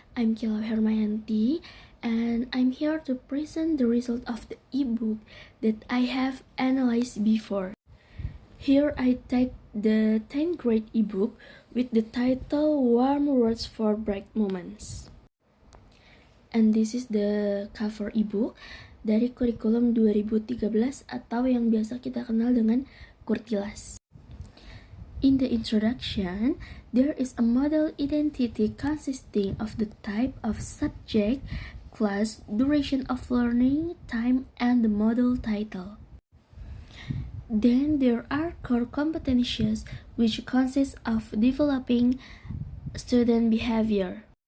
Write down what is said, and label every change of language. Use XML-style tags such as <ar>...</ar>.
<en>I'm Kila Hermayanti, and I'm here to present the result of the ebook that I have analyzed before. Here I take the 10th grade ebook with the title Warm Words for Bright Moments. And this is the cover ebook</en> <id>dari kurikulum 2013 atau yang biasa kita kenal dengan Kurtilas.</id> <en>In the introduction, there is a model identity consisting of the type of subject, class, duration of learning, time, and the model title. Then there are core competencies which consist of developing student behavior.</en>